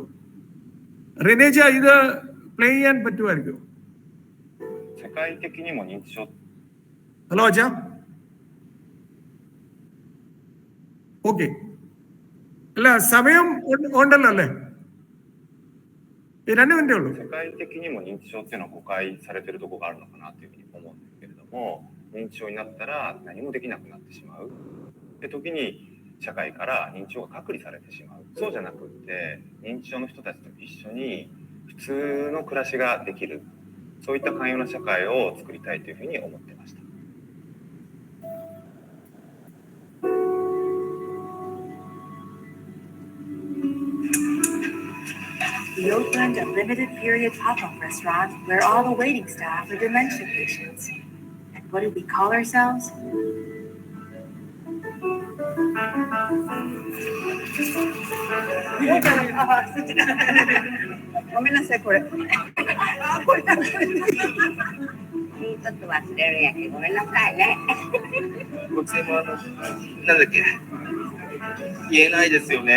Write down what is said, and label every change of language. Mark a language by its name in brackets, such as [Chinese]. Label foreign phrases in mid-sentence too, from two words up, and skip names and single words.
[Malayalam] റിനേജ, ഇത് പ്ലേ ചെയ്യാൻ പറ്റുമായിരിക്കും? ഹലോ അച്ഛാ. ഓക്കെ, അല്ല സമയം ഉണ്ടല്ലോ അല്ലേ? 2 മിനിറ്റേ ഉള്ളൂ. [Japanese] 世界的にも認知症っていうのは誤解されてるところがあるのかなというふうに思うんですけれども、認知症になったら何もできなくなってしまう。で、時に社会から認知症が隔離されてしまう。そうじゃなくって、認知症の人たちと一緒に普通の暮らしができる。そういった寛容な社会を作りたいというふうに思ってました。 [English] We opened a limited period pop-up restaurant where all the waiting staff are dementia patients. And what do we call ourselves? [Japanese] ごめんなさい、これ。これちょっと忘れるやけど、ごめんなさいね。こっちもなんだっけ、言えないですよね。